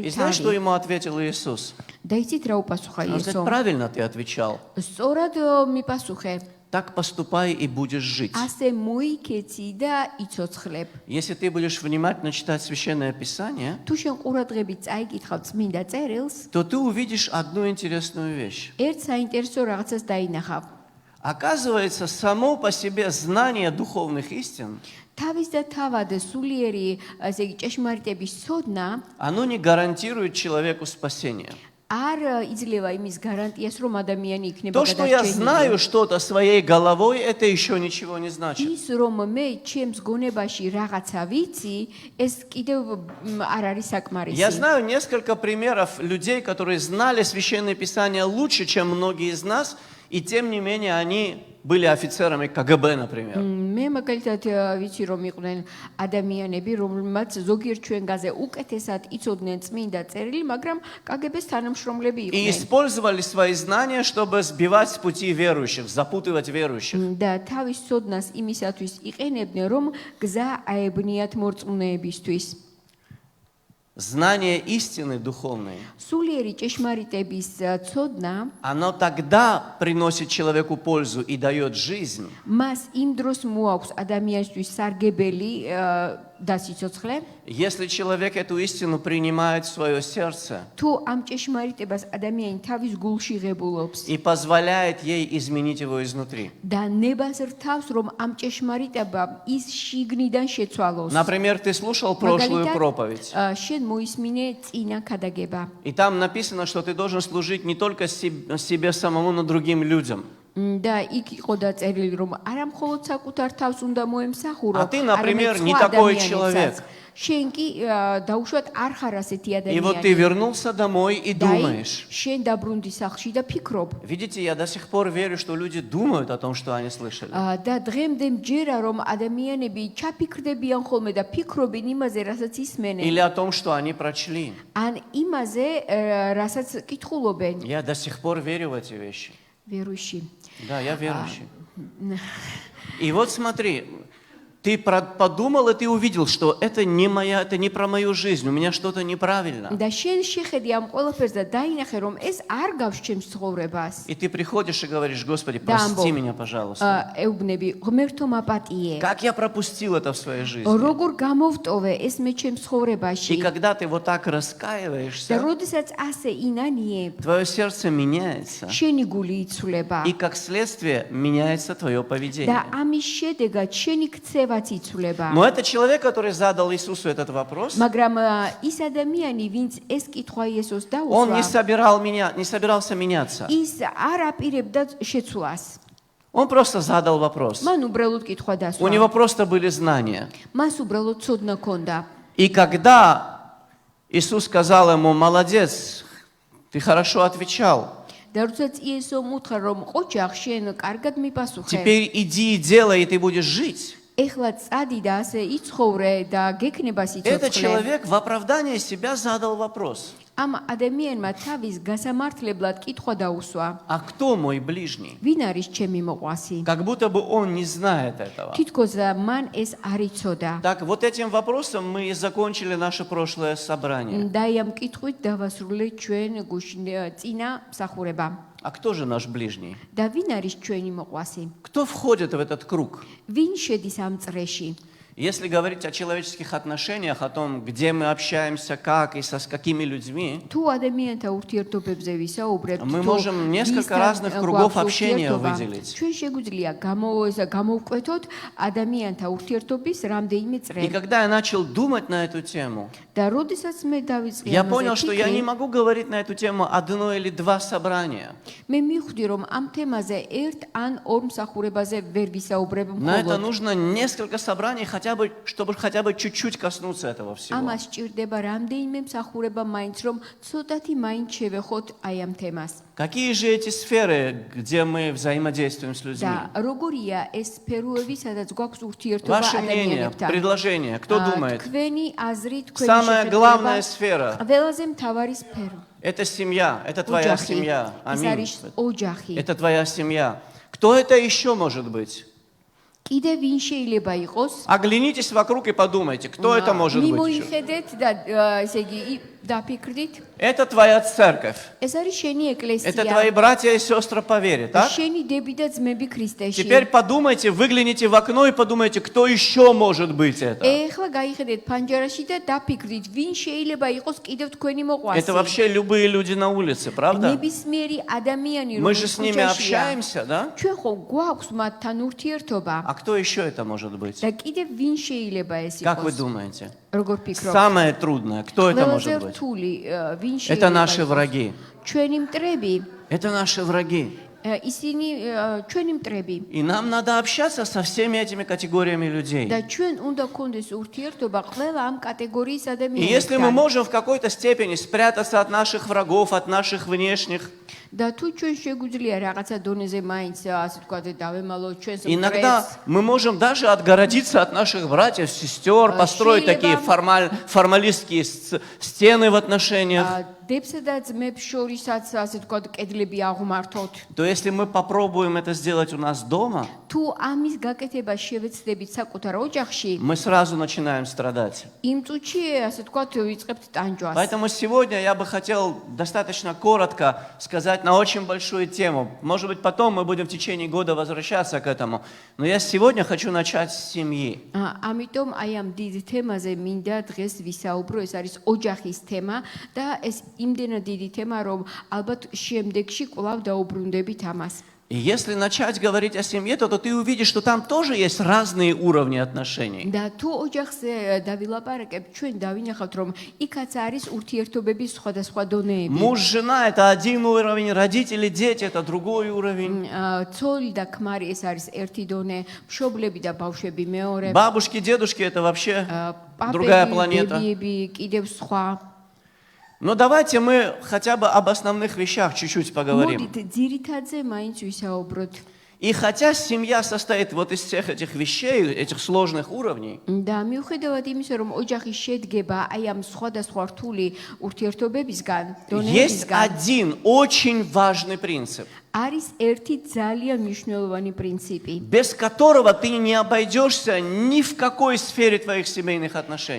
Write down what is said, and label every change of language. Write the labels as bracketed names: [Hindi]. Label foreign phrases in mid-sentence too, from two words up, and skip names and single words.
[Russian] И знаешь, что [Georgian] ცალი. [Russian] ему ответил Иисус? [Georgian] და იცით რა უპასუხა [Russian] Он [Georgian] იესო? [Russian] сказал, правильно ты отвечал. [Georgian] სწორად მიპასუხე. [Russian] Так поступай и будешь жить. [Georgian] ასე მოიქეცი და იცოცხლებ. [Russian] Если ты будешь внимательно читать Священное Писание, [Georgian] თუ შენ ყურადღებით წაიკითხავ წმინდა წერილს, [Russian] то ты увидишь одну интересную вещь. [Georgian] ერთ საინტერესო რაღაცას დაინახავ. [Russian] Оказывается, само по себе знание духовных истин, [Georgian] თავის და თავად სულიერი, ასე იგი, ჭეშმარიტების ცოდნა [Russian] оно не гарантирует человеку спасение. [Georgian] არ იძლევა იმის გარანტიას, რომ ადამიანი იქნება [Russian] То, что я [Georgian] გადარჩენილი. [Russian] знаю что-то своей головой, это еще ничего не значит. [Georgian] ის რომ მე ჩემს გონებაში რაღაცა ვიცი, ეს კიდევ არ არის [Russian] Я [Georgian] საკმარისი. [Russian] знаю несколько примеров людей, которые знали Священное Писание лучше, чем многие из нас, и тем не менее они были офицерами КГБ, например. [Georgian] მე მაგალითად ვიცი რომ იყვნენ ადამიანები, რომელმაც ზოგიერთ ჩვენგაზე უკეთესად იცოდნენ წმინდა წერილი, მაგრამ კგბ-ს თანამშრომლები [Russian] И [Georgian] იყვნენ. [Russian] использовали свои знания, чтобы сбивать с пути верующих, запутывать верующих. [Georgian] და თავის ცოდნას იმისათვის იყენებდნენ, რომ გზა აებნიათ მორწმუნეებისთვის. [Russian] Знание истины духовной, [Georgian] სულიერი ჭეშმარიტების ცოდნა [Russian] оно тогда приносит человеку пользу и дает жизнь, [Georgian] მას იმ დროს მოაქვს ადამიანისთვის სარგებელი და სიცოცხლე, [Russian] если человек эту истину принимает в свое сердце [Georgian] თუ ამ ჭეშმარიტებას ადამიანი თავის გულში ღებულობს [Russian] и позволяет ей изменить его изнутри. [Georgian] და ნებას რთავს, რომ ამ ჭეშმარიტებამ ის შიგნიდან შეცვალოს. [Russian] Например, ты слушал прошлую проповедь, [Georgian] შენ მოისმინე წინა ქადაგება. [Russian] и там написано, что ты должен служить не только себе самому, но другим людям. [Georgian] და იქ იყო დაწერილი, რომ არა მხოლოდ საკუთარ თავს უნდა მოემსახურო, [Russian] А ты, например, [Georgian] არამედ [Russian] не [Georgian] სხვა [Russian] такой [Georgian] ადამიანებსაც. [Russian] человек. [Georgian] შენ კი დაუშვათ არ ხარ ასეთი [Russian] И вот ты [Georgian] ადამიანი. [Russian] вернулся домой и [Georgian] და [Russian] думаешь. [Georgian] შენ დაბრუნდი სახლში და ფიქრობ. [Russian] Видите, я до сих пор верю, что люди думают о том, что они слышали. [Georgian] და დღემდე მჯერა რომ ადამიანები ჩაფიქრდებიან ხოლმე და ფიქრობენ იმაზე, რასაც ისმენენ, [Russian] Или о том, что они прочли. [Georgian] ან имაზე, რასაც კითხულობენ. [Russian] Я до сих пор верю в эти вещи. ვერუში. Да, я верующий. И вот смотри, ты подумал, и ты увидел, что это не про мою жизнь, у меня что-то неправильно. [Georgian] და შენ შეხედი ამ ყველაფერს და დაინახე, რომ ეს არ გავს ჩემს ცხოვრებას. [Russian] И ты приходишь и говоришь, Господи, Да, Бог. прости меня, пожалуйста. [Georgian] ეუბნები, ღმერთო მაპატიე. [Russian] Как я пропустил это в своей жизни? [Georgian] როგორ გამოვტოვე ეს მე ჩემს [Russian] И [Georgian] ცხოვრებაში? [Russian] когда ты вот так [Georgian] და [Russian] раскаиваешься, [Georgian] როდესაც ასე ინანიებ, [Russian] твое сердце меняется. [Georgian] შენი გული იცვლება. [Russian] И как следствие меняется твое [Georgian] და [Russian] поведение. [Georgian] ამის შედეგად შენი ქცევაც იცვლება. [Russian] Но это человек, который задал Иисусу этот вопрос, [Georgian] მაგრამ ის ადამიანი, ვინც ეს კითხვა იესოს [Russian] он не [Georgian] დაუსვა, [Russian] собирался меняться. [Georgian] ის არ აპირებდა შეცვლას. [Russian] Он просто задал вопрос. [Georgian] მან უბრალოდ კითხვა [Russian] У него [Georgian] დასვა. [Russian] просто были знания. [Georgian] მას უბრალოდ ცოდნა ჰქონდა. [Russian] И когда Иисус сказал ему, молодец, ты хорошо отвечал, [Georgian] და როდესაც იესომ უთხრა, რომ ყოჩახ შენ კარგად მიპასუხე. [Russian] теперь иди и делай, и ты будешь жить. [Georgian] ეხლა წადი და ასე იცხოვრე და გექნება [Russian] Этот [Georgian] სიცოცხლე. [Russian] человек в оправдание себя задал вопрос. [Georgian] ამ ადამიანმა თავის გასამართლებლად კითხვა დაუსვა. [Russian] А кто мой ближний? [Georgian] ვინ არის ჩემი მოყვასი? [Russian] Как будто бы он не знает этого. [Georgian] თითქოს მან ეს არ იცოდა. [Russian] Так, вот этим вопросом мы и закончили наше прошлое собрание. [Georgian] და ამ კითხვით დავასრულეთ ჩვენ წინა მსახურება. [Russian] А кто же наш ближний? [Georgian] და ვინ არის ჩვენი მოყვასი? [Russian] Кто входит в этот круг? [Georgian] ვინ შედის ამ წრეში? [Russian] Если говорить о человеческих отношениях, о том, где мы общаемся, как и с какими людьми, [Georgian] თუ ადამიანთა ურთიერთობებზე ვისაუბრებთ, [Russian] мы [Georgian] თუ [Russian] можем несколько разных кругов общения выделить. [Georgian] ჩვენ შეგვიძლია გამოვკვეთოთ ადამიანთა ურთიერთობის რამდენიმე [Russian] И [Georgian] წრე. [Russian] когда я начал думать на эту тему, [Georgian] და როდესაც მე დავიწყე [Russian] я [Georgian] ამაზე [Russian] понял, что я не [Georgian] ფიქრი, [Russian] могу говорить на эту тему одно или два собрания. [Georgian] მე მივხვდი, რომ ამ თემაზე ერთ ან ორ მსახურებაზე ვერ ვისაუბრებ [Russian] На это [Georgian] მხოლოდ. [Russian] нужно несколько собраний, чтобы хотя бы чуть-чуть коснуться этого всего. [Georgian] ამას სჭირდება რამდენიმე მსახურება მაინც, რომ ცოტათი маინც შევეხოთ აი ამ თემას. [Russian] Какие же эти сферы, где мы взаимодействуем с людьми? [Georgian] და როგორია ეს სფეროები, სადაც გვაქვს ურთიერთობა [Russian] Ваше мнение, [Georgian] ადამიანებთან? [Russian] предложение, кто думает? [Georgian] თქვენი აზრი, თქვენი [Russian] Самая [Georgian] შეხედულება, [Russian] главная сфера [Georgian] ყველაზე მთავარი სფერო. – [Russian] это семья, это твоя [Georgian] ოჯახი. [Russian] семья. [Georgian] ეს [Russian] Аминь. [Georgian] არის ოჯახი. [Russian] Это твоя семья. Кто это еще может быть? [Georgian] კიდე ვინ შეიძლება იყოს? [Russian] Оглянитесь вокруг и подумайте, кто это может быть еще? [Georgian] მიმოიხედეთ და ესე იგი დაფიქრდით. [Russian] Это твоя церковь. [Georgian] ეს არის შენი [Russian] Это твои [Georgian] ეკლესია. [Russian] братья и сестры по вере, так? [Georgian] შენი დები და ძმები ქრისტეში. [Russian] Теперь подумайте, выгляните в окно и подумайте, кто еще может быть это. [Georgian] ეხლა გაიხედეთ ფანჯარაში და დაფიქრდით, ვინ შეიძლება იყოს კიდევ თქვენი მოყვასი. [Russian] Это вообще любые люди на улице, правда? [Georgian] ნებისმიერი ადამიანი, [Russian] Мы же с ними [Georgian] ქუჩაშია. [Russian] общаемся, да? [Georgian] ჩვენ ხო გვაქვს მათთან ურთიერთობა. [Russian] А кто еще это может быть? [Georgian] და კიდევ ვინ შეიძლება ეს [Russian] Как вы [Georgian] იყოს? [Russian] думаете? [Georgian] როგორ фიქრობთ? [Russian] Самое трудное, кто это [Georgian] ყველაზე [Russian] может быть? [Georgian] რთული ვინ [Russian] Это [Georgian] შეიძლება [Russian] наши [Georgian] იყოს? [Russian] враги. [Georgian] ჩვენი მტრები, [Russian] Это наши враги. [Georgian] ისინი ჩვენი მტრები. [Russian] И нам надо общаться со всеми этими категориями людей. [Georgian] და ჩვენ უნდა გქონდეს ურთიერთობა ყველა ამ კატეგორიის [Russian] И если мы [Georgian] ადამიანებთან. [Russian] можем в какой-то степени спрятаться от наших врагов, от наших внешних, [Georgian] და თუ ჩვენ შეგვიძლია რაღაცა донеზე маინც ასე თქვა დავემალოთ ჩვენს [Russian] иногда [Georgian] მტრებს, [Russian] мы можем даже отгородиться от наших братьев, сестер, построить такие формалистские стены в отношениях. [Georgian] დებსა და ძმებს შორისაც ასე თქვა კედლები აღმართოთ. [Russian] То если мы попробуем это сделать у нас дома, [Georgian] თუ ამის გაკეთება შევეცდებით საკუთარ ოჯახში, [Russian] мы сразу начинаем страдать. [Georgian] იმ წუთში ასე თქვა ვიწყებთ ტანჯვას. [Russian] Поэтому сегодня я бы хотел достаточно коротко сказать на очень большую тему. Может быть, потом мы будем в течение года возвращаться к этому. Но я сегодня хочу начать с семьи. [Georgian] ამიტომ აი ამ დიდ თემაზე მინდა დღეს ვისაუბრო, ეს არის ოჯახის თემა და ეს იმდენად დიდი თემა, რომ ალბათ შემდეგში კვლავ დაუბრუნდებით ამას. [Russian] И если начать говорить о семье, то ты увидишь, что там тоже есть разные уровни отношений. [Georgian] და თუ ოჯახზე დავილაპარაკებ, ჩვენ დავინახავთ, რომ იქაც არის ურთიერთობების სხვადასხვა დონეები. [Russian] Муж, жена – это один уровень, родители, дети – это другой уровень. [Georgian] ცოლი და ქმარი ეს არის ერთი დონე, მშობლები და ბავშვები მეორე, [Russian] Бабушки, дедушки – это вообще другая [Georgian] პაპები, [Russian] планета. [Georgian] ბებიები, კიდევ სხვა. [Russian] Но давайте мы хотя бы об основных вещах чуть-чуть поговорим. [Georgian] მოდით ძირითადზე მაინც ვისაუბროთ. [Russian] И хотя семья состоит вот из всех этих вещей, этих сложных уровней, [Georgian] და მიუხედავად имისა, რომ ოჯახი შედგება აი ამ სხვადასხვა რთული ურთიერთობებისგან, [Russian] есть [Georgian] დონეებისგან, [Russian] один очень важный принцип, [Georgian] არის ერთი ძალიან მნიშვნელოვანი პრინციპი, [Russian] без которого ты не обойдешься ни в какой сфере твоих семейных отношений.